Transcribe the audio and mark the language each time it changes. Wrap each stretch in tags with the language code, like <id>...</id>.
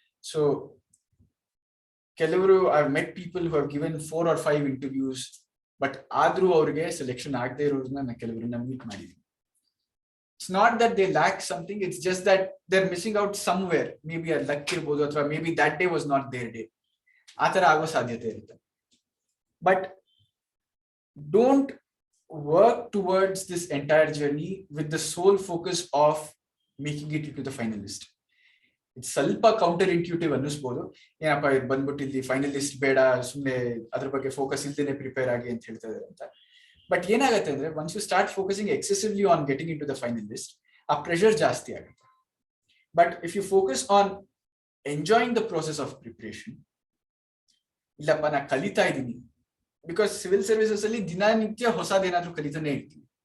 <en>so</en> <kn>ಕೆಲವರು</kn> <en>I met people who have given 4 or 5 interviews, but</en> <kn>ಆದ್ರೂ ಅವ್ರಿಗೆ selection ಆಗದೆ ಇರೋದನ್ನ ಕೆಲವರನ್ನ ಮೀಟ್ ಮಾಡಿದೀನಿ.</kn> <en>It's not that they lack something, it's just that they are missing out somewhere. Maybe</en> <kn>ಅದು luck ಇರ್ಬೋದು, ಅಥವಾ</kn> <en>Maybe that day was not their day.</en> <kn>ಆ ತರ ಆಗೋ ಸಾಧ್ಯತೆ ಇರುತ್ತೆ.</kn> <en>But don't work towards this entire journey with the sole focus of making it into the final list. It's</en> <kn>ಸ್ವಲ್ಪ counter intuitive ಅನ್ನಿಸ್ಬೋದು, ಏನಪ್ಪ ಇದು ಬಂದ್ಬಿಟ್ಟು ಇಲ್ಲಿ ಫೈನಲ್ ಲಿಸ್ಟ್ ಬೇಡ, ಸುಮ್ಮನೆ ಅದ್ರ ಬಗ್ಗೆ ಫೋಕಸ್ ಇಲ್ದೇನೆ ಪ್ರಿಪೇರ್ ಆಗಿ ಅಂತ ಹೇಳ್ತಾ ಇದ್ದಾರೆ ಅಂತ.</kn> <en>but</en> <kn>ಏನಾಗುತ್ತೆ ಅಂದ್ರೆ,</kn> <en>once you start focusing excessively on getting into the final list,</en> <kn>ಆ ಪ್ರೆಷರ್ ಜಾಸ್ತಿ ಆಗುತ್ತೆ.</kn> <en>but if you focus on enjoying the process of preparation,</en> <kn>ಇಲ್ಲಪ್ಪ ನಾ ಕಲಿತಾ ಇದ್ದೀನಿ, ಬಿಕಾಸ್ ಸಿವಿಲ್ ಸರ್ವಿಸಸ್ ಅಲ್ಲಿ ದಿನನಿತ್ಯ ಹೊಸದೇನಾದ್ರೂ ಕಲಿತಾನೆ ಇರ್ತೀವಿ.</kn>